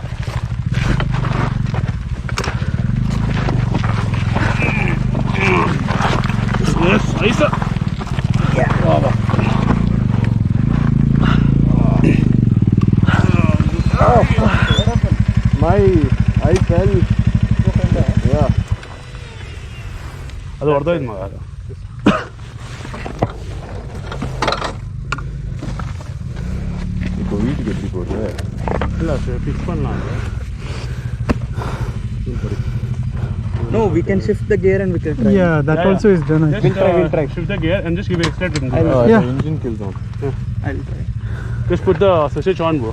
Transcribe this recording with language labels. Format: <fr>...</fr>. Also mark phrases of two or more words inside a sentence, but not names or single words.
<en>Yes, Isa. I fell. Yeah.</en> <kn>ಅದು ಹೊಡೆದೋಯ್ತು ಮಗ ಅದು</kn> <ta>இப்போ வீட்டுக்கு எப்படி போகுது? இல்லை ஃபிக்ஸ் பண்ணலாம்</ta> <en>No, we can shift the gear and we can try. Yeah, that also is done. I think. We'll try. Shift the gear and just give it accelerator. Yeah. The engine kills on. I'll try. Just put the switch on, bro.</en>